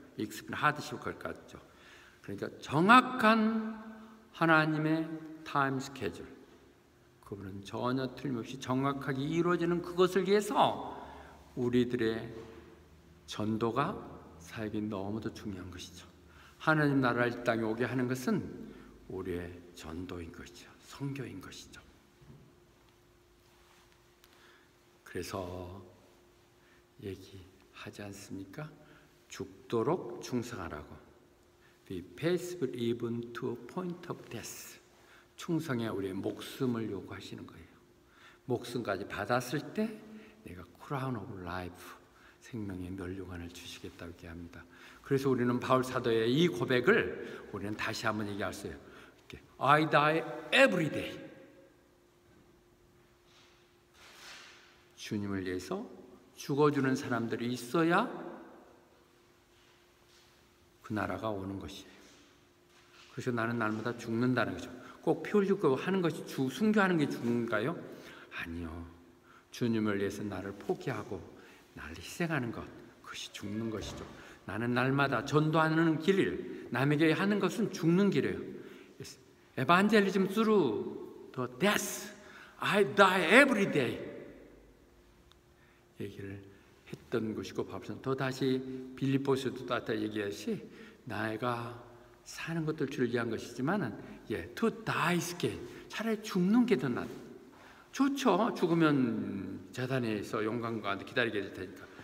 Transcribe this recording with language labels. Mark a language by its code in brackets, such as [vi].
[ko] 익스프는 하드실 것 같죠. 그러니까 정확한 하나님의 타임 스케줄, 그분은 전혀 틀림없이 정확하게 이루어지는 그것을 위해서 우리들의 전도가 사역이 너무도 중요한 것이죠. 하나님 나라를 이 땅에 오게 하는 것은 우리의 전도인 것이죠. 선교인 것이죠. 그래서 얘기하지 않습니까? 죽도록 충성하라고. [en] Be faithful even to point of death. [ko] 충성에 우리의 목숨을 요구하시는 거예요. 목숨까지 받았을 때 내가 [en] crown of life, [ko] 생명의 면류관을 주시겠다고 얘기합니다. 그래서 우리는 바울 사도의 이 고백을 우리는 다시 한번 얘기할 수 있어요. [en] I die every day. [ko] 주님을 위해서 죽어주는 사람들이 있어야 그 나라가 오는 것이에요. 그래서 나는 날마다 죽는다는 거죠. 꼭 피 흘리고 하는 것이 순교하는 게 죽는가요? 아니요. 주님을 위해서 나를 포기하고 나를 희생하는 것, 그것이 죽는 것이죠. 나는 날마다 전도하는 길, 남에게 하는 것은 죽는 길이에요. [en] Evangelism through the death. I die every day. [ko] 얘기를 했던 것이고, 바울은 또 다시 빌립보서도 또 얘기하시, 내가 사는 것들 주를 위한 것이지만은 [en] to die is gain. [ko] 차라리 죽는 게 더 낫. 좋죠. 죽으면 재단에서 영광 가운데 기다리게 될 테니까.